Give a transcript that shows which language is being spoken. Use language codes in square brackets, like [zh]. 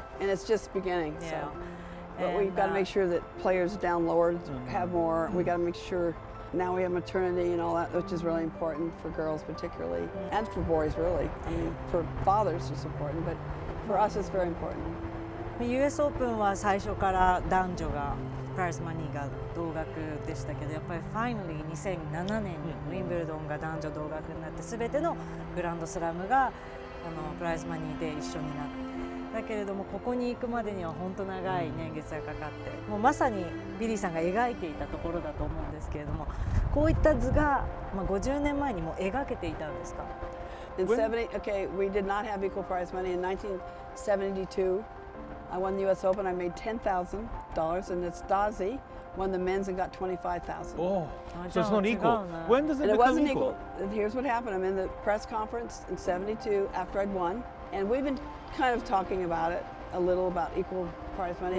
[en] And it's just beginning. Yeah. So, but we've got to make sure that players down lower have more. We got to make sure now we have maternity and all that, which is really important for girls particularly, and for boys really. I mean, for fathers it's important, but for us it's very important. [ja] US オープンは最初から男女がプライズマニーが同額でしたけど、やっぱりファイナル2007年にウィンブルドンが男女同額になって、全てのグランドスラムがプライズマニーで一緒になって、だけれどもここに行くまでには本当長い年月がかかって、もうまさにビリーさんが描いていたところだと思うんですけれども、こういった図が、50年前にも描けていたんですか [en] In 70, okay, we did not have equal prize money. In 1972, I won the U.S. Open. I made $10,000, and it's Dazi won the men's and got $25,000. Oh, so it's not equal. When does it And it become wasn't equal? And here's what happened. I'm in the press conference in 72 after I'd won, and we've been kind of talking about it a little about equal prize money.